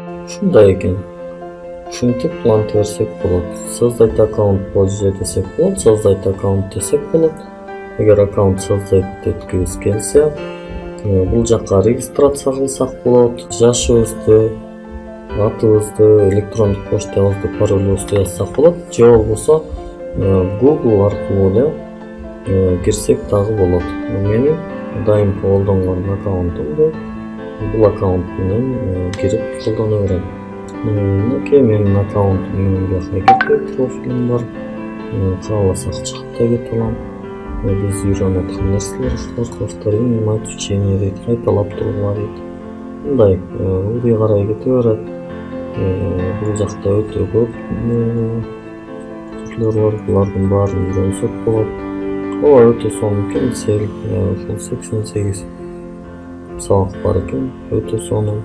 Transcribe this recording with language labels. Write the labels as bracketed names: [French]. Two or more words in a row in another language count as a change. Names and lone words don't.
[Kyrgyz] Ушундай экен. Ушинтип улантып берсек болот. [Russian] Создать аккаунт позже [Kyrgyz] десек болот, [Russian] создать аккаунт [Kyrgyz] десек болот. Эгер [Russian] аккаунт создать [Kyrgyz] эткибиз келсе, бул жакка регистрация кылсак болот. Жашыбызды, атыбызды, электрондук почтабызды, паролубузду жазсак болот. Же болбосо Google аркылуу эле кирсек дагы болот. Менин дайым колдонгон аккаунтум бул аккаунт менен кирип колдоно берем. Мынакей менин аккаунтумдун жакка профилим бар. Кааласак чыгып да кете алам. Биз үйрөнүп аткан нерселер ушулар. [Russian] Повтори внимать учение [Kyrgyz] дейт, кайталап тургула дейт. Мындай ылдый карай кете берет. Бул жакта өтө көп бар, булардын баарын үйрөнсөк болот. Ооба өтө сонун экен, сел ушул 88 сабак бар экен, өтө сонун.